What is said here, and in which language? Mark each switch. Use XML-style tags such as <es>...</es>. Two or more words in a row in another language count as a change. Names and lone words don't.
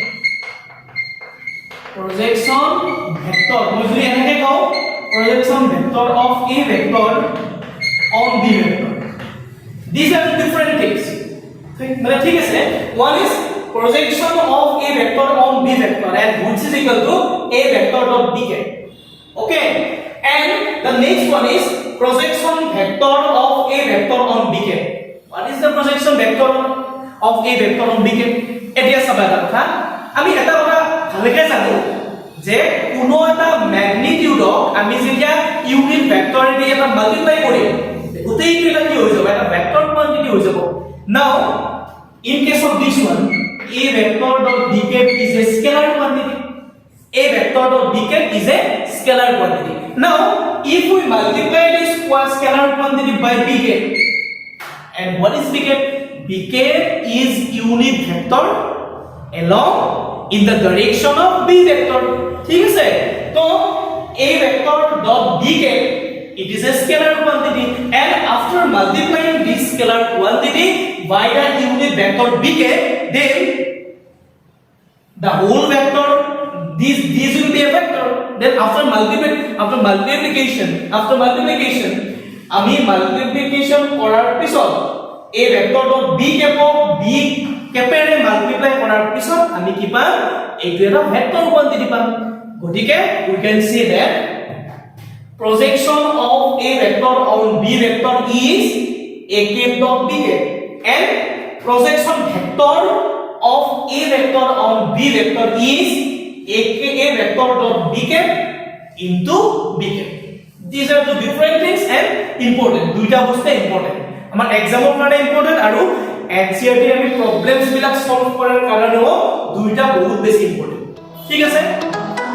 <en>projection vector mostly</en> <as>এনেকে কও</as> <en>projection vector of A vector on B vector these are different things</en> <as>মানে ঠিক আছে</as> <en>one is projection of A vector on B vector and which is equal to A vector dot BK okay and the next one is projection vector of A vector on BK what is the projection vector of A vector on BK</en> <as>এতিয়া চাবা এটা কথা আমি এটা কথা ভালকে জানো যে কোনো এটা ম্যাগনিটিউডক আমি যেতিয়া</as> <en>unit vector</en> <as>দি এটা মাল্টিপ্লাই কৰিম গোটেইটো কি হৈ যাব এটা</as> <en>vector quantity</en> <as>হৈ যাব</as> <en>now in case of this one A vector dot BK is a scalar quantity A vector dot BK is a scalar quantity now if we multiply this scalar quantity by BK and what is BK bk is unit vector along in the direction of b vector</en> <as>ঠিক আছে তো</as> <en>a vector dot bk it is a scalar quantity and after multiplying this scalar quantity by the unit vector bk then the whole vector this will be a vector then after multiplication</en> <as>আমি multiplication কৰাৰ পিছত</as> <en>a vector dot b</en> <as>কেপেৰে মাল্টিপ্লাই কৰাৰ পিছত আমি কি পাম এইটো এটা</as> <en>vector quantity</en> <as>পাম</as> <en>গতিকে we can see that projection of a vector on b vector is a cap dot bk and projection vector of a vector on b vector is a vector dot bk into bk these are the different things and important</en> <as>দুইটা বস্তু</as> <en>important</en> <as>আমাৰ এক্সামৰ কাৰণে</as> <en>important</en> <as>আৰু NCERT আমি প্ৰবলেমছ বিলাক সলভ কৰাৰ কাৰণেও দুইটা বহুত বেছি</as> <en>important</en> <as>ঠিক আছে</as>